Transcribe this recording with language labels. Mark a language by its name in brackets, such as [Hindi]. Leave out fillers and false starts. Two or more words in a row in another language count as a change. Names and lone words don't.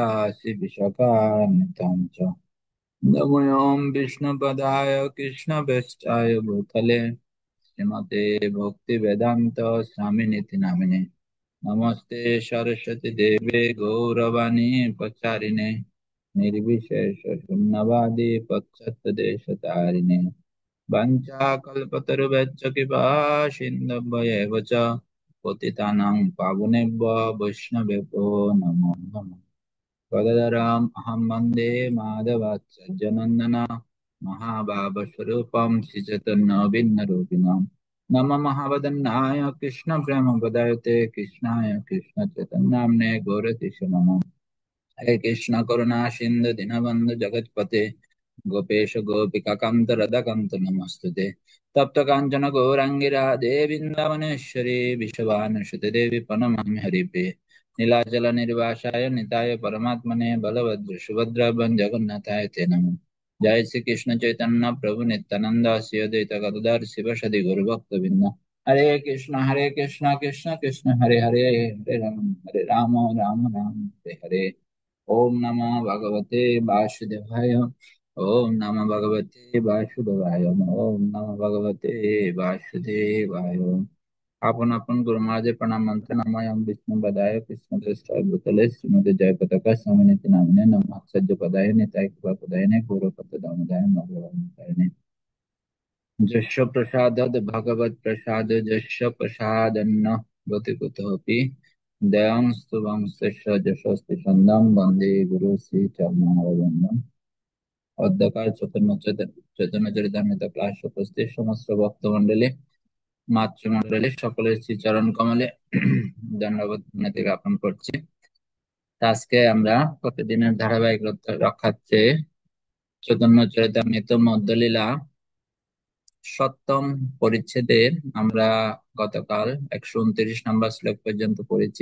[Sanskrit] श्रीविशाखान्वितं च नमोऽयं विष्णुपदाय कृष्णप्रेष्ठाय भूतले श्रीमते भक्तिवेदान्त स्वामिनिति नामिने नमस्ते सरस्वती देवे गौरवाणी प्रचारिणे निर्विशेष शून्यवादी पश्चात्देशतारिणे वञ्चाकल्पतरुभ्यश्च कृपा सिन्धुभ्येव च पतितानां पावनेभ्यो वैष्णवेभ्यो नमो नमः। तदरम् अहं वन्दे माधवाच्युतनन्दना महाभावस्वरूपं श्रीचैतन्यभिन्नरूपिणं नम महावदन्नाय कृष्णप्रेमप्रदायते कृष्णाय कृष्णचैतन्याम्ने गौरतिष्ठ नमः। हरे कृष्ण करुणा सिंधु दीनबंधु जगतपते गोपेश गोपिका कांत राधा कांत नमस्तुते तप्त कांचन गौरांगी राधे वृंदावनेश्वरी विश्वभानुसुते देवी प्रणमामि हरिप्रिये नीलाचल निर्वासाय निताय परमात्मने बलभद्र सुभद्रा जगन्नाथाय ते नमः। जय श्री कृष्ण चैतन्य प्रभु नित्यानंद श्री अद्वैत गदाधर शिवसदि गौरभक्तवृंद हरे कृष्ण कृष्ण कृष्ण हरे हरे हरे राम राम राम हरे हरे। ओम नमो भगवते वासुदेवाय। ओम नमो भगवते वासुदेवाय। ओम नमो भगवते वासुदेवाय। [Bangla] আপন আপন গুরু মহারাজ প্রণাম মন্ত্র [Sanskrit] नमः विष्णु पदाय कृष्ण दृष्टाय भूतले श्रीमते जय पताका स्वामिनिति नामिने नमः सज्ज पदाय निताय कृपा पदाय ने गौरव पद दामोदर नमः। जस्य प्रसादात् भगवत् प्रसाद जस्य प्रसादन्न भवति कुतोऽपि दयांस्तु वंशस्य यशस्ति छन्दं वन्दे गुरु श्रीचरणं [Bangla] অদ্যকার চৈতন্য চরিতামৃত ক্লাস উপস্থিত সমস্ত ভক্তমণ্ডলী মাতৃমণ্ডলী সকলের শ্রীচরণ কমলে দণ্ডবত প্রণতি জ্ঞাপন করছি। তা আজকে আমরা প্রতিদিনের ধারাবাহিকতা রক্ষার্থে চৈতন্য চরিতামৃত মধ্যলীলা সপ্তম পরিচ্ছেদের আমরা গতকাল 129 নম্বর শ্লোক পর্যন্ত পড়েছি।